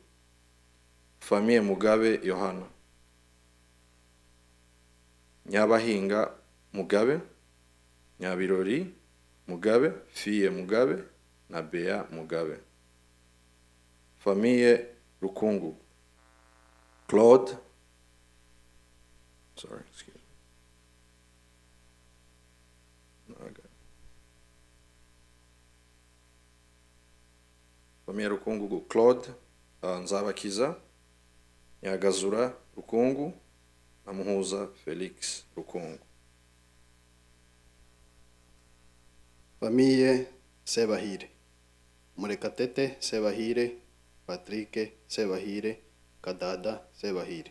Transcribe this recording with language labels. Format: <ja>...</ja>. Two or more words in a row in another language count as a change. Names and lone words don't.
<rw>Famille Mugabe Yohana, Nyabahinga Mugabe, Nyabirori Mugabe, Fille Mugabe, na Bea Mugabe. Famille Rukungu, Claude,</rw> <en>Sorry, excuse me. No, I got it.</en> <rw>Famille Rukungu Claude Nzabakiza, Nyagazura Rukungu, na Muhuza Felix Rukungu. Famille Sebahire, Murekatete Sebahire, Patrick Sebahire, Kadada Sebahire.</rw>